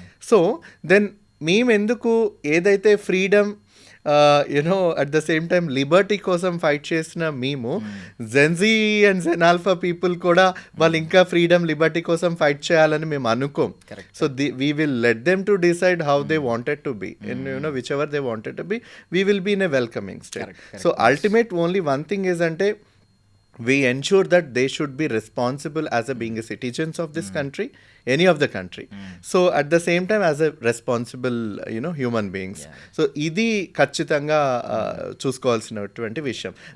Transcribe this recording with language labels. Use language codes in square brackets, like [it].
[te] So then మేమెందుకు ఏదైతే freedom you know [en] at the same time [te] Liberty కోసం ఫైట్ చేసిన మేము Gen Z and gen alpha people కూడా వాళ్ళు ఇంకా ఫ్రీడమ్ లిబర్టీ కోసం ఫైట్ చేయాలని మేము అనుకోం. [en] So we will let them to decide how they wanted to be and you know whichever they wanted to be we will be in a welcoming state. So ultimate only one thing is అంటే we ensure that they should be responsible as a being a citizens of this country, any of the country. So at the same time as a responsible you know human beings. [te] So idi ఖచ్చితంగా చూసుకోవాల్సినటువంటి విషయం.